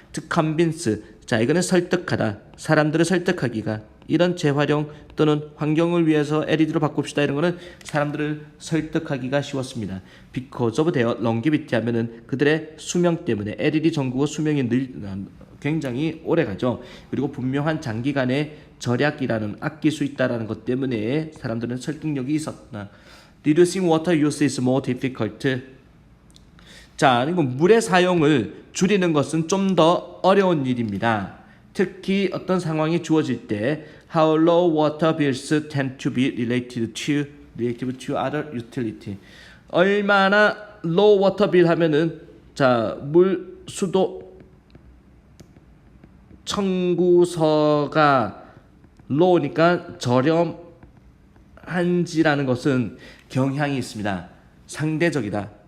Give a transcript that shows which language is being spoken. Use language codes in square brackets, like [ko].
[en] To convince [ko] 이거는 설득하다. 사람들을 설득하기가 이런 재활용 또는 환경을 위해서 LED로 바꿉시다 이런 거는 사람들을 설득하기가 쉬웠습니다. [en] Because of their longevity [ko] 하면은 그들의 수명 때문에 LED 전구가 수명이 굉장히 오래 가죠. 그리고 분명한 장기간의 절약이라는 아낄 수 있다라는 것 때문에 사람들은 설득력이 있었다. [en] Reducing water use is more difficult. [ko] 그리고 물의 사용을 줄이는 것은 좀 더 어려운 일입니다. 특히 어떤 상황이 주어질 때 [en] how low water bills tend to be relative to other utility. [ko] 얼마나 [en] low water bill [ko] 하면은 물 수도 청구서가 low니까 저렴한지라는 것은 경향이 있습니다. 상대적이다.